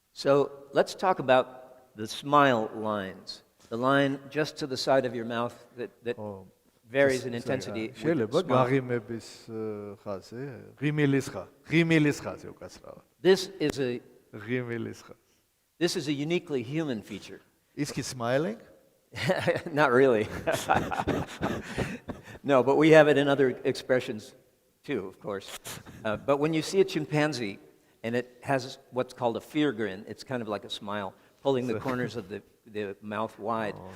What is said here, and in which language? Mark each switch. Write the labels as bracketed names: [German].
[English] So let's talk about the smile lines. The line just to the side of your mouth that varies in intensity. [Georgian] შეიძლება გაღიმების ხაზი, ღიმილის ხაზი უკაცრავად. [English] This is a [Georgian] ღიმილის ხაზი. [English] This is a uniquely human feature. Is he smiling? Not really. No, but we have it in other expressions too, of course. But when you see a chimpanzee and it has what's called a fear grin, it's kind of like a smile, pulling the corners of the mouth wide.